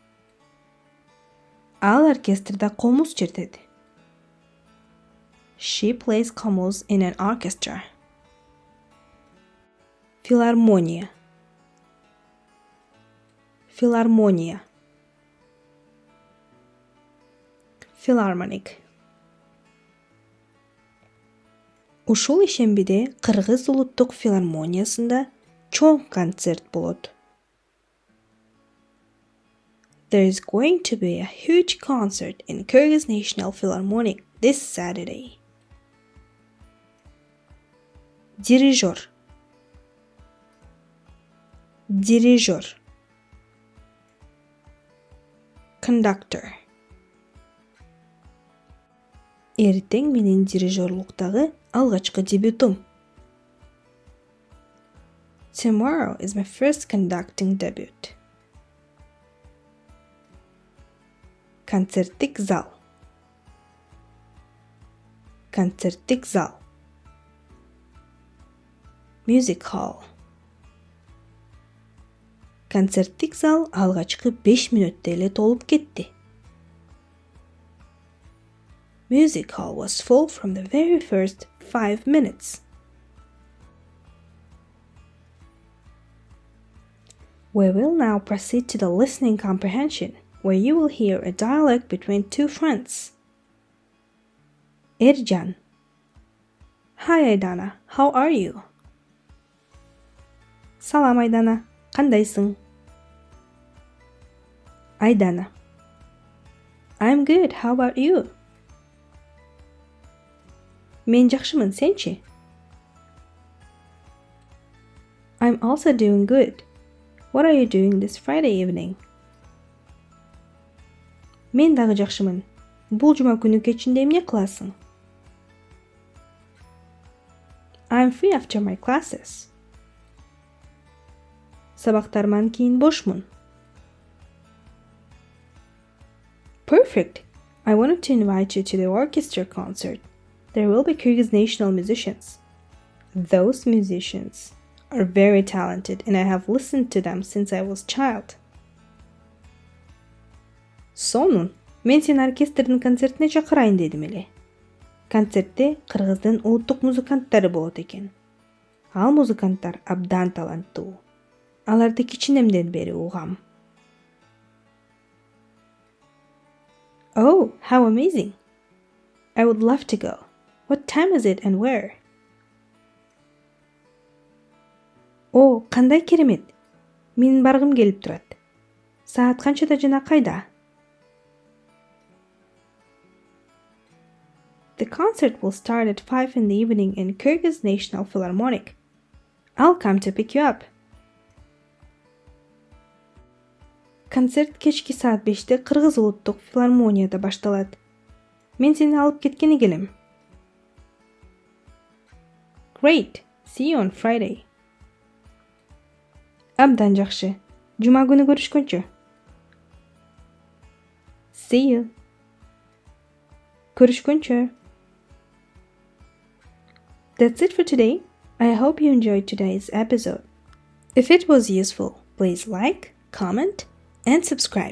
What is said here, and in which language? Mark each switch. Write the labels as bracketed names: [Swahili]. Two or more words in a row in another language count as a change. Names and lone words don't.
[Kyrgyz] Ал оркестрда Komus чертет. [English] She plays Komus in an orchestra. [Kyrgyz] Филармония. Филармония. [English] Philharmonic. [Kyrgyz] Ушул ишембиде Кыргыз улуттук филармониясында чоң концерт болот. [English] There is going to be a huge concert in Kyrgyz National Philharmonic this Saturday. [Kyrgyz] Дирижер. Дирижер. [English] Conductor. [Kyrgyz] Эртең менин дирижерлуктагы алгачкы дебютум. [English] Tomorrow is my first conducting debut. [Kyrgyz] Концерттик зал. Концерттик зал. [English] Music hall. [Kyrgyz] Концерттик зал алгачкы 5 мүнөттө эле толуп кетти. [English] Music hall was full from the very first 5 minutes. We will now proceed to the listening comprehension, where you will hear a dialogue between two friends. Ercan. Hi Aydana, how are you? [Kyrgyz] Salam Aydana, кандайсың? [English] Aydana. I'm good, how about you? [Kyrgyz] Мен жакшымын, сенчи? [English] I'm also doing good. What are you doing this Friday evening? [Kyrgyz] Мен дагы жакшымын. Бул жума күнү кечинде эмне кыласың? [English] I'm free after my classes. [Kyrgyz] Сабактарыман кийин бошмун. [English] Perfect. I wanted to invite you to the orchestra concert. There will be Kyrgyz national musicians. Those musicians are very talented and I have listened to them since I was a child. [Kyrgyz] Сонун. Мен сени оркестрдин концертине чакырайын дедим эле. Концертте Кыргыздын улуттук музыканттары болот экен. Ал музыканттар абдан таланттуу. Аларды кичинемден бери угам. [English] Oh, how amazing! I would love to go. What time is it and where? [Kyrgyz] О, кандай керемет. Менин баргым келип турат. Саат канчада жана кайда? [English] The concert will start at 5 in the evening in Kyrgyz National Philharmonic. I'll come to pick you up. [Kyrgyz] Концерт кечки саат 5-те Кыргыз улуттук филармонияда башталат. Мен сени алып кеткени келем. [English] Great. See you on Friday. [Kyrgyz] Абдан жакшы. Жума күнү көрүшкөнчө. [English] See you. Көрүшкөнчө. That's it for today. I hope you enjoyed today's episode. If it was useful, please like, comment, and subscribe.